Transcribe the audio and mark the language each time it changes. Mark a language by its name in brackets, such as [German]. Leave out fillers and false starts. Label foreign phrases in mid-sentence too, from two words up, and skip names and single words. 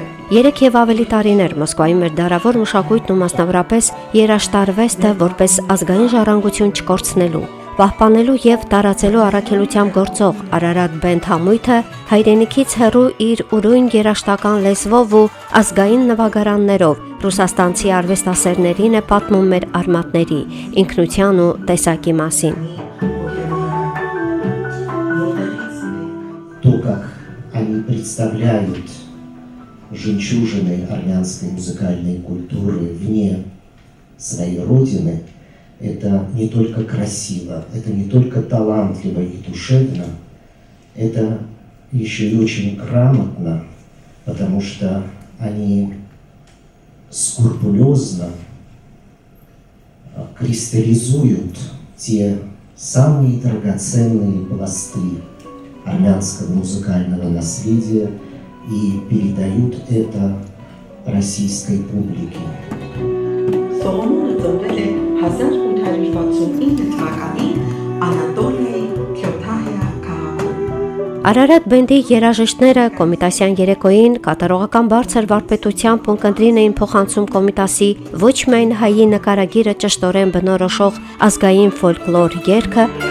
[Armenian] 3 եւ ավելի տարիներ Մոսկվայի մեր դարավոր մշակույթն ու մասնավորապես երաժշտարվեստը որպես ազգային ժառանգություն չկորցնելու, պահպանելու եւ տարածելու առաքելությամբ գործող Արարատ բենթամույթը հայրենիքից հեռու իր ուրույն երաժշտական լեզվով ու ազգային նվագարաններով ռուսաստանցի արվեստասերներին է պատմում մեր արմատների, ինքնության ու տեսակի մասին։ [Russian] То, как они представляют жемчужины армянской музыкальной культуры вне своей родины, это не только красиво, это не только талантливо и душевно, это еще и очень грамотно, потому что они скрупулезно кристаллизуют те самые драгоценные пласты армянского музыкального наследия и передают это российской публике. [Armenian] Սողոմոնը ծնվել է 1869 թվականին Անատոլիայի Քյոթահիա քաղաքում։ Արարատ բենդի երաժիշտները Կոմիտասյան երեկոյին կատարողական բարձր վարպետությամբ ունկնդրին էին փոխանցում Կոմիտասի ոչ միայն հայի նկարագիրը ճշտորեն բնորոշող ազգային ֆոլկլոր երգը,